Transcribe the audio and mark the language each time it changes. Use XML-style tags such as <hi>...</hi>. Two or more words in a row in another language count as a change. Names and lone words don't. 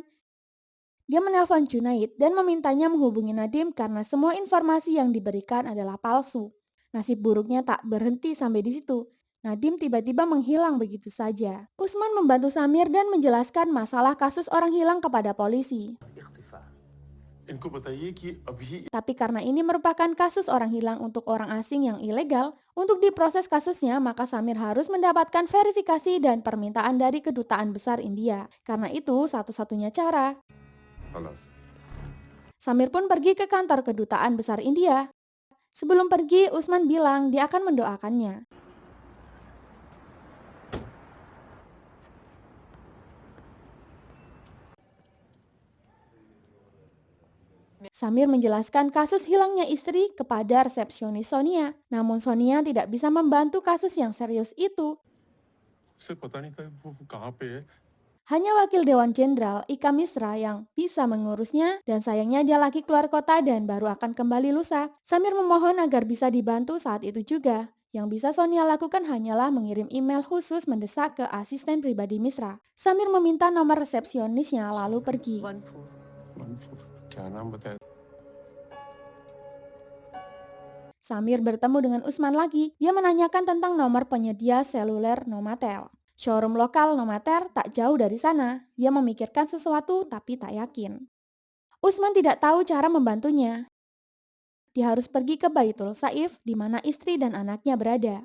<id>Dia menelpon Junaid dan memintanya menghubungi Nadim karena semua informasi yang diberikan adalah palsu. Nasib buruknya tak berhenti sampai di situ. Nadim tiba-tiba menghilang begitu saja. Usman membantu Samir dan menjelaskan masalah kasus orang hilang kepada polisi.</id> <hi>इनको बताइए कि अभी</hi> <id>Tapi karena ini merupakan kasus orang hilang untuk orang asing yang ilegal, untuk diproses kasusnya maka Samir harus mendapatkan verifikasi dan permintaan dari kedutaan besar India. Karena itu satu-satunya cara.</id> <ar>خلاص.</ar> <id>Samir pun pergi ke kantor kedutaan besar India. Sebelum pergi, Usman bilang dia akan mendoakannya. Samir menjelaskan kasus hilangnya istri kepada resepsionis Sonia. Namun Sonia tidak bisa membantu kasus yang serius itu.</id> <hi>उसे पता नहीं वो कहाँ पे है.</hi> <id>Hanya wakil Dewan Jenderal Ika Misra yang bisa mengurusnya dan sayangnya dia lagi keluar kota dan baru akan kembali lusa. Samir memohon agar bisa dibantu saat itu juga. Yang bisa Sonia lakukan hanyalah mengirim email khusus mendesak ke asisten pribadi Misra. Samir meminta nomor resepsionisnya lalu pergi.</id> <hi>क्या नाम बताया?</hi> <id>Samir bertemu dengan Usman lagi. Dia menanyakan tentang nomor penyedia seluler Nomatel. Showroom lokal Nomatel tak jauh dari sana. Dia memikirkan sesuatu tapi tak yakin. Usman tidak tahu cara membantunya. Dia harus pergi ke Baitul Saif di mana istri dan anaknya berada.</id>